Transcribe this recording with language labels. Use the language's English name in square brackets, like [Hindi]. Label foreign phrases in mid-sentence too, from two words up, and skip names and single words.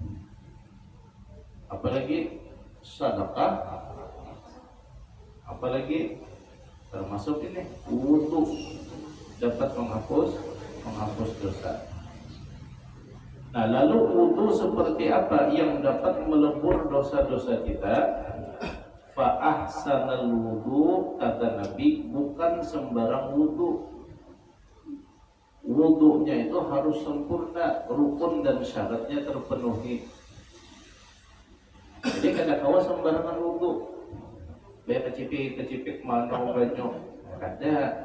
[Indonesian] Apalagi sedekah, apalagi termasuk ini wudu, dapat menghapus dosa. Nah, lalu wudu seperti apa yang dapat melebur dosa-dosa kita? [Arabic] فأحسن الوضوء, [Indonesian] kata Nabi, bukan sembarang wudu. Wudunya itu harus sempurna, rukun dan syaratnya terpenuhi. [Banjar] Jadi kada kawa sembarangan wudu, baik kecipik mana banyak, kada.